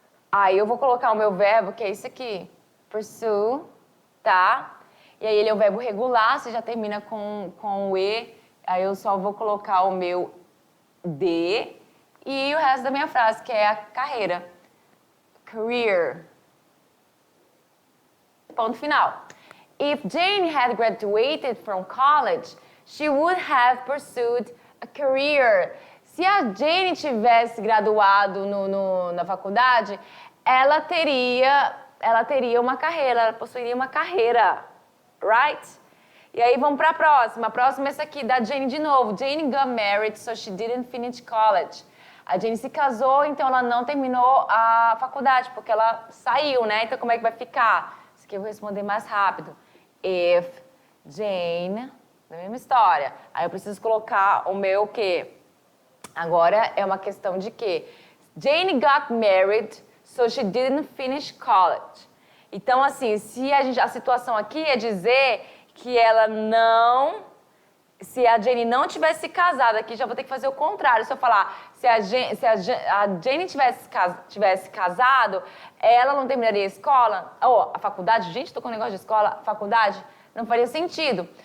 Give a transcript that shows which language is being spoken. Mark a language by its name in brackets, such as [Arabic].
[Portuguese] Aí eu vou colocar o meu verbo, que é isso aqui. Pursue, tá? E aí ele é o verbo regular, você já termina com o E. Aí eu só vou colocar o meu D e o resto da minha frase, que é a carreira. [English] Career. [Portuguese] Ponto final. [English] If Jane had graduated from college, she would have pursued a career. [Portuguese] Se a Jane tivesse graduado na faculdade, ela teria uma carreira, ela possuiria uma carreira, right? E aí vamos para a próxima. A próxima é essa aqui, da Jane de novo. [English] Jane got married, so she didn't finish college. [Portuguese] A Jane se casou, então ela não terminou a faculdade, porque ela saiu, né? Então como é que vai ficar? Isso aqui eu vou responder mais rápido. [English] If Jane, [Portuguese] da mesma história. Aí eu preciso colocar o meu o quê? Agora é uma questão de quê? [English] Jane got married, so she didn't finish college. [Portuguese] Então, assim, se a situação aqui é dizer que ela não... Se a Jane não tivesse se casado aqui, já vou ter que fazer o contrário. Se eu falar, se a Jane tivesse casado, ela não terminaria a escola, ou a faculdade, gente, estou com um negócio de escola, faculdade, não faria sentido.